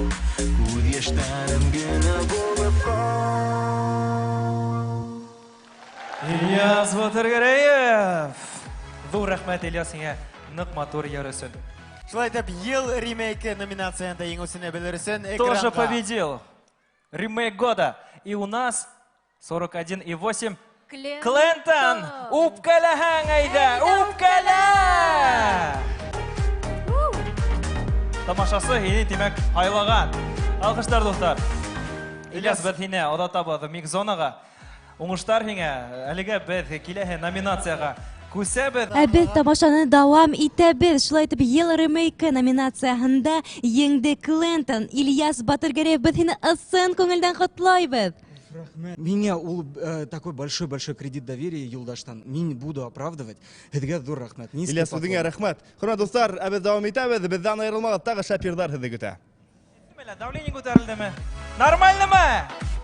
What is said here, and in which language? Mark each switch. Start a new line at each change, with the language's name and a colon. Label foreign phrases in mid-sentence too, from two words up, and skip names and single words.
Bashkir: Күҙ йәштәрем генә булып ҡал. Ильяс Батыргәрәев. Ҙур рәхмәт Ильяс һиңә ныҡ матур йыр өсөн. Шулай итеп, йыл ремейкі номинацияында еңеүсене белер өсөн
Russian: Тоже
Bashkir: экранға.
Russian: победил. Ремейк года. И у нас 41,8.
Bashkir: Клентон. Клентон, үпкәләһәң әйҙә, үпкәлә! Тамашасы һине, тимәк, һайлаған. Алҡыштар, дуҫтар. Ильяс, беҙ һине оҙатабыҙ микзонаға. Уңыштар һиңә. Әлегә беҙ киләһе номинацияға күсәбеҙ. Ә беҙ тамашаны дауам итәбеҙ. Шулай итеп, йыл ремейкі номинацияһында еңде Клентон. Ильяс Батыргәрәев, беҙ һине ысын күңелдән ҡотлайбыҙ.
Russian: Меня такой большой кредит доверия Юлдаштан. Мин буду оправдывать.
Bashkir: Һеҙгә ҙур рәхмәт. Ильяс, үҙеңә рәхмәт. Хөрмәтле дуҫтар, беҙ дауам итәбеҙ. Беҙҙән айырылмағыҙ, тағы шәп йырҙар һеҙҙе көтә.
Kazakh: Давление көтерілді ме? Нормально ма?